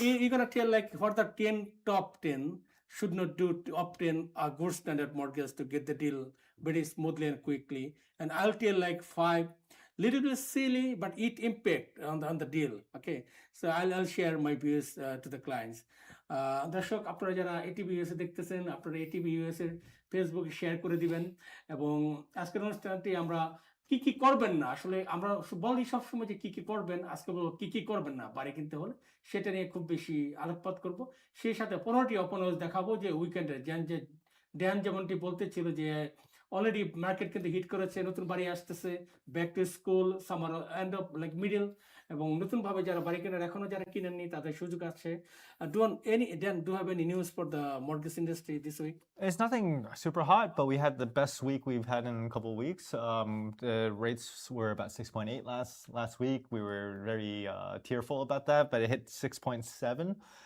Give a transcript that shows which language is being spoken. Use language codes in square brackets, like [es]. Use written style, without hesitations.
[en] you're gonna tell like what the top 10 should not do to obtain a good standard mortgage to get the deal very smoothly and quickly, and I'll tell like 5 little bit silly but it impact on the deal. Okay, so I'll share my views to the clients. [bn] দর্শক, আপনারা যারা ATV USA দেখতেছেন, আপনারা ATV USA ফেসবুকে share করে দিবেন, এবং আজকের অনুষ্ঠানটি আমরা কি কি করবেন না, আসলে আমরা বলি সবসময় যে কি কি করবেন, আজকে বলবো কি কি করবেন না বাড়ি কিনতে হলে, সেটা নিয়ে খুব বেশি আলোকপাত করব। সেই সাথে 15টি ওপেন হাউস দেখাবো যে উইকেন্ডে ড্যান যেমনটি বলতেছিল যে অলরেডি মার্কেট কিন্তু হিট করেছে, নতুন বাড়ি আসতেছে, back to school, summer end of like middle, এবং নতুনভাবে যারা বাড়ি কেনার এখনো যারা কিনেননি তাদের সুযোগ আছে। [en] Do you have any news for the mortgage industry this week? It's nothing super hot, but we had the best week we've had in a couple of weeks. The rates were about 6.8 last week. We were very tearful about that, but it hit 6.7.